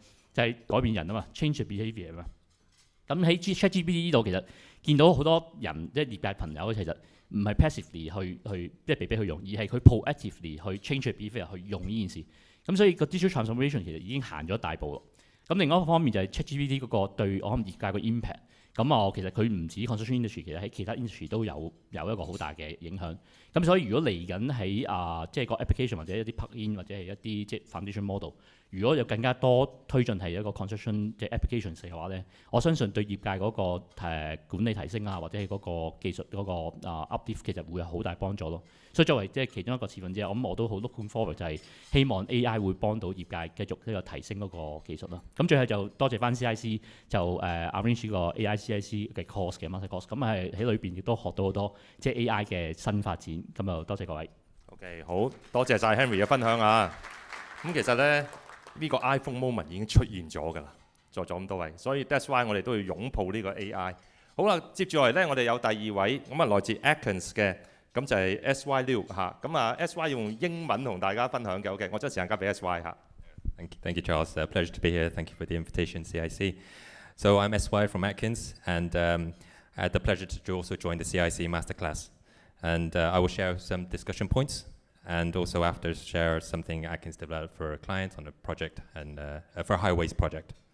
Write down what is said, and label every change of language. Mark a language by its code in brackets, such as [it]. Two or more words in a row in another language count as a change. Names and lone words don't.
[yue] 就係改變人啊嘛 ， [en] change behaviour [yue] 啊嘛。咁喺 ChatGPT 呢度其實見到好多人即係業界朋友其實唔係 passively 去即係被逼去用，而係佢 proactively 去 [en] change behaviour [yue] 去用呢件事。咁所以個 [en] digital transformation [yue] 其實已經行咗一大步咯。咁另外一個方面就係 ChatGPT 嗰個對我諗業界個 impact。咁其實佢唔止 [en] construction industry， [yue] 其實喺其他 industry 都有一個好大嘅影響。咁所以如果嚟緊喺即係個 application 或者一啲 plug-in 或者係一啲即係 [en] foundation model， [yue] 如果有更加多推進係一個 construction 即係 applications 嘅話咧，我相信對業界嗰個管理提升啊，或者係嗰個技術嗰個uplift 其實會有好大幫助咯。所以作為即係其中一個持份者，我都好 [en] looking forward [yue] 就係希望 AI 會幫到業界繼續呢個提升嗰個技術啦。咁最後就多謝翻 CIC 就arrange 個 AI CIC 嘅 course 嘅 [en] master course， [yue] 咁係喺裏邊亦都學到好多即係 AI 嘅新發展。咁就多謝各位。 OK， 好多謝晒 Henry 嘅分享啊！咁其實咧呢個 iPhone moment 已經出現咗㗎啦，在座咁多位，所以 [en] that's why [yue] 我哋都要擁抱呢個 AI。好啦，接住落嚟咧，我哋有第二位咁來自 Atkins 嘅，咁就係 SY Liu 嚇。咁SY 要用英文同大家分享嘅。OK， 我將時間交俾 SY 嚇。 [en] Thank you, Charles. Pleasure to be here. Thank you for the invitation, CIC. So I'm SY from Atkins, and I had the pleasure to also join the CIC masterclass. And I will share some discussion points, and also after share something Atkins developed for a client on a project and for a highways project.